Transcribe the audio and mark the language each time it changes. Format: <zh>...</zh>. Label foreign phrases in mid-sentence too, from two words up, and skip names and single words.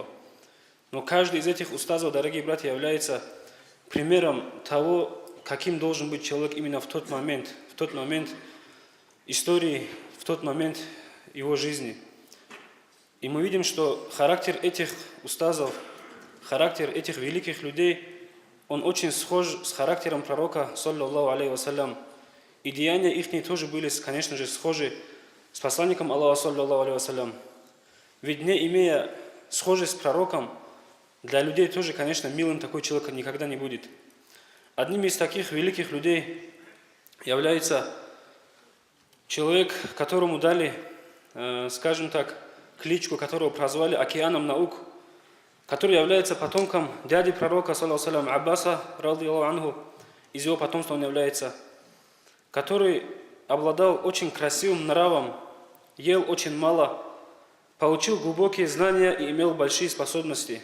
<ru>Но каждый из этих устазов, дорогие братья, является примером того, каким должен быть человек именно в тот момент истории, в тот момент его жизни. И мы видим, что характер этих устазов, характер этих великих людей, он очень схож с характером пророка,</ru> <ar>صلى الله عليه وسلم.</ar> <ru>И деяния их тоже были, конечно же, схожи с посланником Аллаха,</ru> <ar>صلى الله عليه وسلم.</ar> <ru>Ведь не имея схожесть с пророком, для людей тоже, конечно, милым такой человек никогда не будет. Одним из таких великих людей является человек, которому дали, скажем так, кличку, которого прозвали океаном наук, который является потомком дяди пророка,</ru> <ar>صلى الله عليه وسلم,</ar> <ru>Аббаса,</ru> <ar>رضي الله عنه,</ar> <ru>из его потомства он является, который обладал очень красивым нравом, ел очень мало, получил глубокие знания и имел большие способности.</ru>